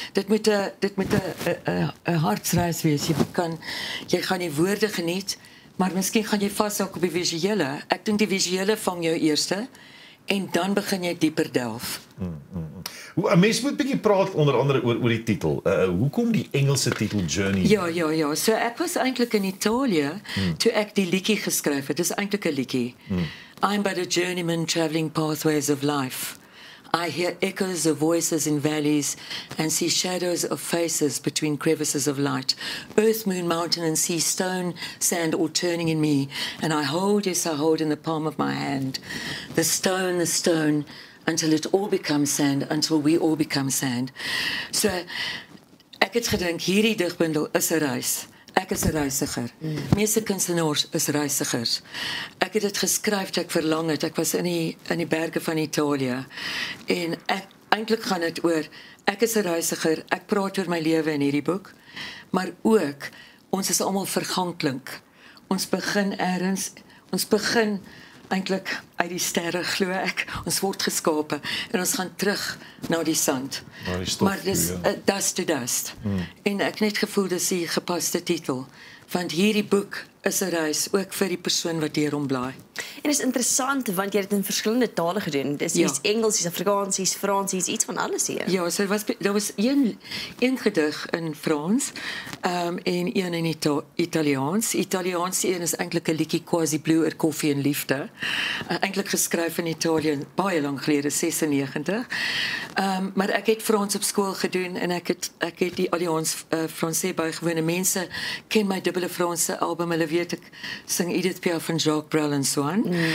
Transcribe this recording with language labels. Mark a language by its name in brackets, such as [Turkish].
[Afrikaans] Dit moet 'n hartsreis wees. Jy gaan die woorde geniet, maar miskien gaan jy vashou op die visuele. Ek dink die visuele vang jou eerste en dan begin jy dieper delf. 'n Mens moet 'n bietjie praat onder andere oor die titel. Hoekom die Engelse titel Journey? Ja. So ek was eintlik in Italië toe ek die liedjie geskryf het. Dis eintlik 'n liedjie. [English] I'm but a journeyman traveling pathways of life. I hear echoes of voices in valleys and see shadows of faces between crevices of light. Earth, moon, mountain and sea, stone, sand all turning in me. And I hold in the palm of my hand. The stone, until it all becomes sand, until we all become sand. [Afrikaans] So, ek het gedink, hierdie digbundel is 'n reis. Ek is 'n reisiger. Meeste kunstenaars is reisigers. Ek het dit geskryf toe ek verlang het. Ek was in die berge van Italië. En eintlik gaan dit oor, ek is 'n reisiger, ek praat oor my lewe in hierdie boek, maar ook, ons is almal verganklik. ons begin ergens, ons begin eintlik uit die sterre glo ek. Ons word geskape en ons gaan terug na die sand. Maar dis [English] dust to dust. [Afrikaans] En ek net gevoel dis die gepaste titel, want hierdie boek is 'n reis ook vir die persoon wat deur hom blaai. En is interessant want jy het dit in verskillende tale gedoen. Dis iets Engels, iets Afrikaans, iets Frans, iets van alles hier. Ja, so daar was een gedig in Frans, en een in Italiaans. Italiaans een is eintlik 'n liedjie Quasi Blu oor koffie en liefde. Eintlik geskryf in Italië baie lank gelede, 96. Maar ek het Frans op skool gedoen en ek het die Alliance Français bygewone. Mense ken my dubbele Franse album, hulle weet ek sing Edith Piaf en Jacques Brel en so aan.